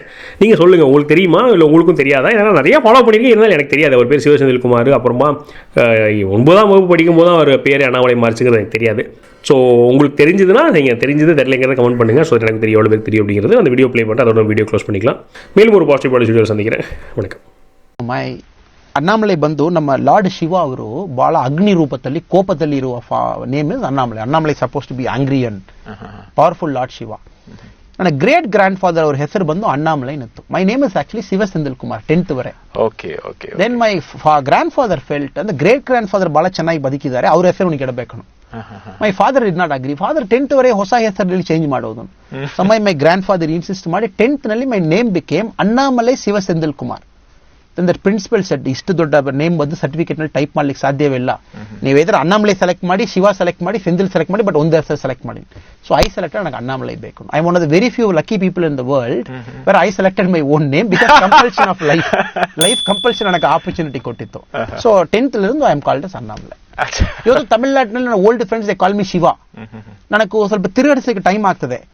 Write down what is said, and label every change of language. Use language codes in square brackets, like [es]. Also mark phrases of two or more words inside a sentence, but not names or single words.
[ta] நீங்கள் சொல்லுங்கள், உங்களுக்கு தெரியுமா இல்லை உங்களுக்கும் தெரியாதா? ஏன்னா நிறையா ஃபாலோ பண்ணியிருக்கேன், இருந்தாலும் எனக்கு தெரியாது. அவர் பேர் சிவசெந்தில்குமார். அப்புறமா 9ஆம் வகுப்பு படிக்கும் போது தான் அவர் பேர் அண்ணாமலை மாறிச்சுங்கிறது எனக்கு தெரியாது. ஸோ உங்களுக்கு தெரிஞ்சதுன்னா, நீங்கள் தெரிஞ்சது தெரியலைங்கிறத கமெண்ட் பண்ணுங்கள். ஸோ எனக்கு தெரியும், எவ்வளோ பேர் தெரியும் அப்படிங்கிறது. அந்த வீடியோ ப்ளே பண்ணிட்டு அதோட வீடியோ க்ளோஸ் பண்ணிக்கலாம். மேலும் ஒரு பாசிட்டிவ் பாலிசி வீடியோ சந்திக்கிறேன். வணக்கம். [kn] ಅಣ್ಣಾಮಲೈ ಬಂದು ನಮ್ಮ ಲಾರ್ಡ್ ಶಿವ ಅವರು ಬಹಳ ಅಗ್ನಿ ರೂಪದಲ್ಲಿ ಕೋಪದಲ್ಲಿ ಇರುವ [en] ನೇಮ್ ಇಸ್ [kn] ಅಣ್ಣಾಮಲೈ. [en] Annamalai supposed to be angry and powerful Lord Shiva. ನನ್ನ great grand father [kn] ಅವ್ರ ಹೆಸರು ಬಂದು ಅಣ್ಣಾಮಲೈ ನತ್ತು. [en] My name is actually Sivasenthilkumar 10th ವರೆ. Okay okay. Then my grand father felt [kn] ಅಂದ್ರೆ [en] great grand father [kn] ಬಹಳ ಚೆನ್ನಾಗಿ ಬದುಕಿದ್ದಾರೆ, ಅವ್ರ ಹೆಸರು ಅವನಿಗೆ ಇಡಬೇಕು. [en] My father did not agree. [kn] ಫಾದರ್ 10th ವರೆ ಹೊಸ ಹೆಸರಲ್ಲಿ ಚೇಂಜ್ ಮಾಡೋದು. [en] My grand father insist [kn] ಮಾಡಿ 10th ನಲ್ಲಿ [en] my name became Annamalai Sivasenthilkumar. That principal said [kn] ಇಷ್ಟು ದೊಡ್ಡ ನೇಮ್ ಬಂದು ಸರ್ಟಿಫಿಕೇಟ್ ನಲ್ಲಿ ಟೈಪ್ ಮಾಡ್ಲಿಕ್ಕೆ ಸಾಧ್ಯವೇ ಇಲ್ಲ. ನೀವು ಎದ್ರ ಅಣ್ಣಾಮಲೈ ಸೆಲೆಕ್ಟ್ ಮಾಡಿ, ಶಿವ ಸೆಲೆಕ್ಟ್ ಮಾಡಿ, ಸೆಂಥಿಲ್ ಸೆಲೆಕ್ಟ್ ಮಾಡಿ, ಬಟ್ ಒಂದೇ ಹೆಸರು ಸೆಲೆಕ್ಟ್ ಮಾಡಿ. [en] So I selected [kn] ನನಗೆ ಅಣ್ಣಾಮಲೈ ಬೇಕು. [en] I one of the very few lucky people in the world where I selected my own name because compulsion of life compulsion [kn] ನನಗೆ ಆಪರ್ಚುನಿಟಿ ಕೊಟ್ಟಿತ್ತು. [en] So 10th I am called as Annamalai. [kn] ಇವತ್ತು ತಮಿಳ್ನಾಡಿನಲ್ಲಿ ನನ್ನ [en] old friends they call me Shiva. [kn] ನನಗೆ ಸ್ವಲ್ಪ ತಿರುಗಾಡಿಸಲಿಕ್ಕೆ ಟೈಮ್ ಆಗ್ತದೆ.